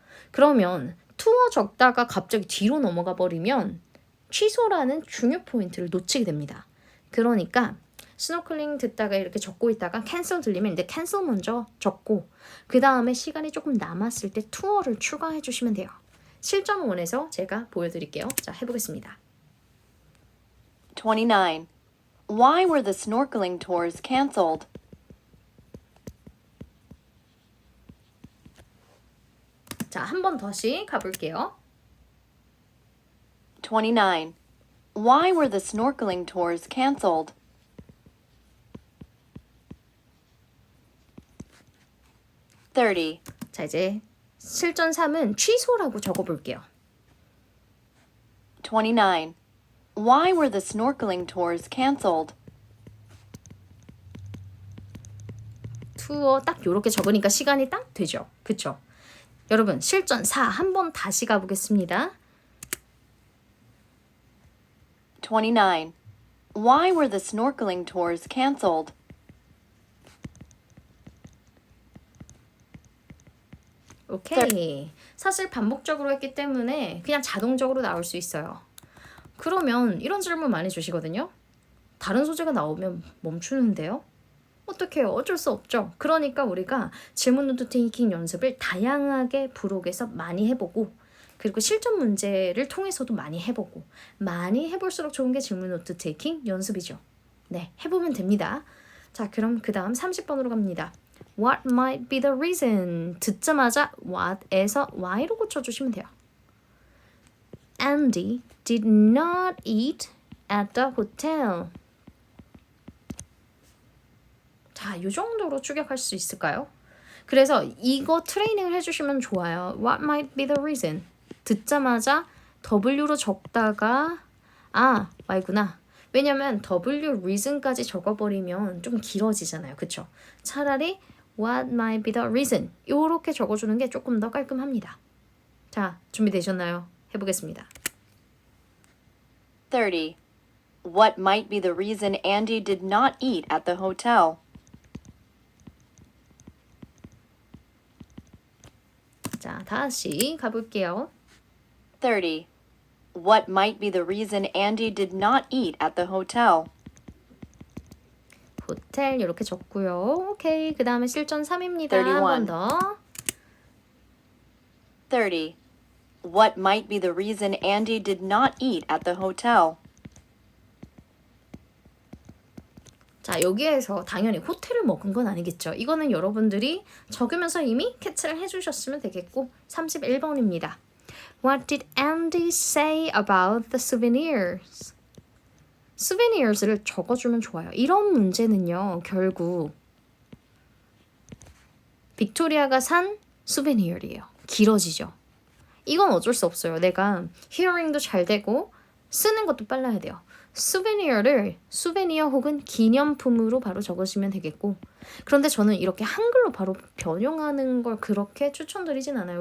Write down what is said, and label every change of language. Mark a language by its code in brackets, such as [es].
[ko] 그러면 투어 적다가 갑자기 뒤로 넘어가 버리면 취소라는 중요 포인트를 놓치게 됩니다. 그러니까 스노클링 듣다가 이렇게 적고 있다가 캔슬 들리면 이제 캔슬 먼저 적고 그 다음에 시간이 조금 남았을 때 투어를 추가해 주시면 돼요. 실전원에서 제가 보여드릴게요. 자, 해보겠습니다. 29. [en] Why were the snorkeling tours canceled? [ko] 자, 한 번 다시 가볼게요. 29. [en] Why were the snorkeling tours canceled? 30. [ko] 자, 이제 실전 3은 취소라고 적어볼게요. 29. [en] Why were the snorkeling tours canceled? [ko] 투어 딱 요렇게 적으니까 시간이 딱 되죠. 그쵸? 여러분 실전 4 한 번 다시 가보겠습니다. 29. [en] Why were the snorkeling tours canceled? [ko] 오케이. 사실 반복적으로 했기 때문에 그냥 자동적으로 나올 수 있어요. 그러면 이런 질문 많이 주시거든요. 다른 소재가 나오면 멈추는데요? 어떡해요? 어쩔 수 없죠. 그러니까 우리가 질문 노트 테이킹 연습을 다양하게 부록에서 많이 해보고 그리고 실전 문제를 통해서도 많이 해보고 많이 해볼수록 좋은 게 질문 노트 테이킹 연습이죠. 네, 해보면 됩니다. 자, 그럼 그 다음 30번으로 갑니다. [en] What might be the reason? [ko] 듣자마자 what에서 why로 고쳐주시면 돼요. [en] Andy did not eat at the hotel. [ko] 자, 이 정도로 추격할 수 있을까요? 그래서 이거 트레이닝을 해주시면 좋아요. [en] What might be the reason? [ko] 듣자마자 W로 적다가 Y구나. 왜냐면 W reason까지 적어버리면 좀 길어지잖아요. 그쵸? 차라리 [en] What might be the reason? [ko] 이렇게 적어주는 게 조금 더 깔끔합니다. 자, 준비되셨나요? 해보겠습니다. 30. [en] What might be the reason Andy did not eat at the hotel? [ko] 자, 다시 가볼게요. 30. [en] What might be the reason Andy did not eat at the hotel? [ko] 호텔 이렇게 적고요. 오케이. 그 다음에 실전 3입니다. 31. 한 번 더. 30. [en] What might be the reason Andy did not eat at the hotel? [ko] 자, 여기에서 당연히 호텔을 먹은 건 아니겠죠. 이거는 여러분들이 적으면서 이미 캐치를 해주셨으면 되겠고 31번입니다. [en] What did Andy say about the souvenirs? [ko] souvenirs를 적어주면 좋아요. 이런 문제는요. 결국 빅토리아가 산 souvenir이에요. 길어지죠. 이건 어쩔 수 없어요. 내가 hearing도 잘 되고 쓰는 것도 빨라야 돼요. souvenir를 souvenir 혹은 기념품으로 바로 적으시면 되겠고 그런데 저는 이렇게 한글로 바로 변형하는 걸 그렇게 추천드리진 않아요.